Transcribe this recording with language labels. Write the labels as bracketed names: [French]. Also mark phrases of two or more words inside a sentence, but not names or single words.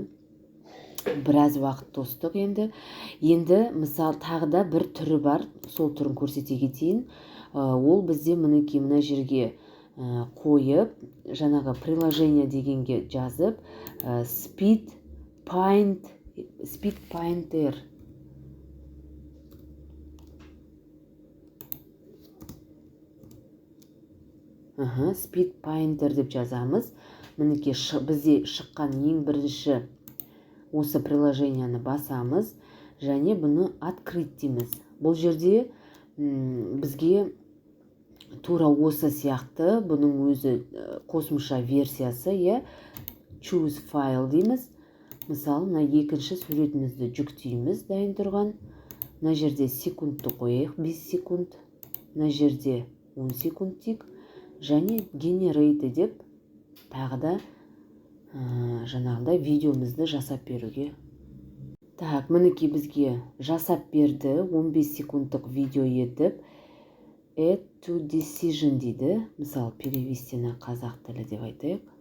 [Kazakh] Біраз уақыт тостық енді. Енді мысал тағы да бір түрі бар, сол түрін көрсете кетейін. Ол бізде мінекей мына жерге қойып, жаңағы приложение дегенге жазып, [English] speed painter. Speed painter [Kazakh] деп жазамыз. Мінекей бізде шыққан ең бірінші осы приложенияны басамыз, және бұны открыть дейміз. Бұл жерде бізге тура осы сияқты, бұның өзі қосымша версиясы, [English] choose file [Kazakh] дейміз. Мысалы, мына екінші суретімізді жүктейміз дайын тұрған. Мына жерде секундты қойық, 5 секунд. Мына жерде 10 секунд тек. Және generate деп тағы да жаңағындай видеомызды жасап беруге. Так, мінекей бізге жасап берді 15 секундтық видео етіп. [English] Add to decision [Kazakh] дейді. Мысалы, [Russian] перевести на [Kazakh] қазақ тілі деп айтайық.